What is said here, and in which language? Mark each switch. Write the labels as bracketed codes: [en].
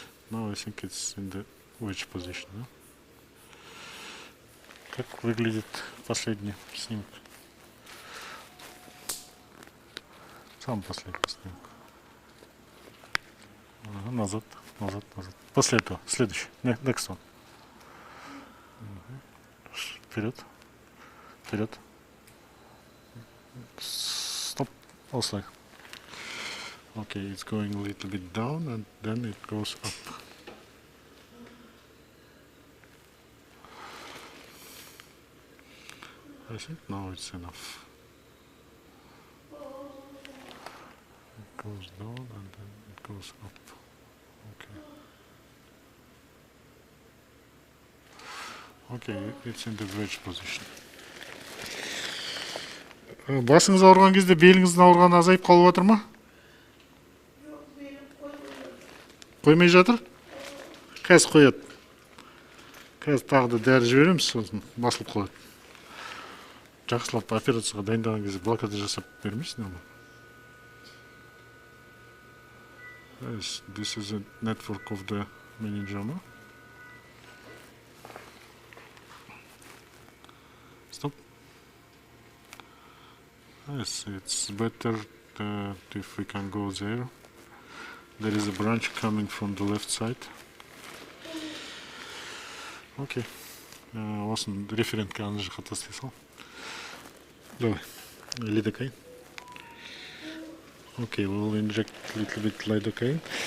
[en] Now I think it's in the wedge position. [ru] Да? Как выглядит последний снимок? Самый последний снимок. Ага, назад, назад, назад. После этого, следующий. [en] Next one. [ru] Вперед, вперед. [en] Stop. Also. Okay, it's going a little bit down and then it goes up. I think now it's enough. It goes down and then it goes up. Okay. Okay, it's in the wedge position. [kk] Басыңыз ауырған кезде беліңіздің ауырғаны азайып қалып жатыр ма? Қоймай жатыр? Қазір қояды. Қазір тағы да дәрі жібереміз, сосын басылып қалады. Жақсылап операцияға дайындаған кезде блокада жасап бермейсің ме? [en] Yes, this is a network of the meningioma. Stop. Yes, it's better if we can go there. There is a branch coming from the left side. Okay. [kk] Осыны референтке ана жаққа тастай сал. [ru] Давай. Lidocaine. [en] Okay, we'll inject a little bit lidocaine.